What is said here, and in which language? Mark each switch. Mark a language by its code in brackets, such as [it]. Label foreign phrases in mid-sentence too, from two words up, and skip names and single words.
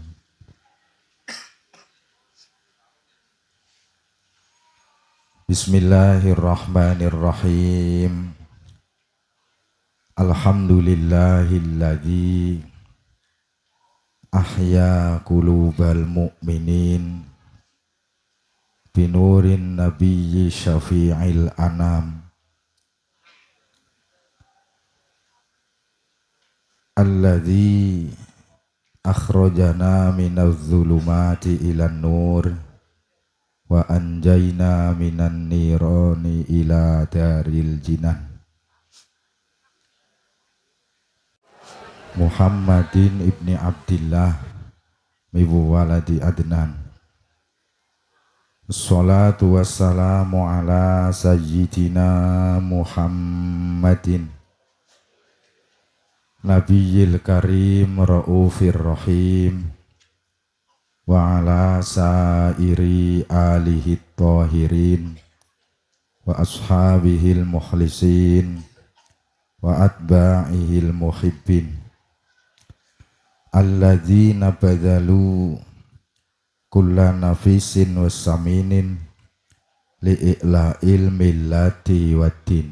[ar] Bismillahirrahmanirrahim. الحمد لله الذي أحيا قلوب المؤمنين بنور النبي شفيع الأنام الذي أخرجنا من الظلمات إلى النور وأنجانا من النيران إلى دار الجنان. محمد بن عبد الله من ولد عدنان. الصلاة والسلام على سيدنا محمد النبي الكريم الرؤوف الرحيم وعلى سائر آله الطاهرين وأصحابه المخلصين وأتباعه المحبين الذين بذلوا كل نفيس وثمين لإعلاء الملة والدين.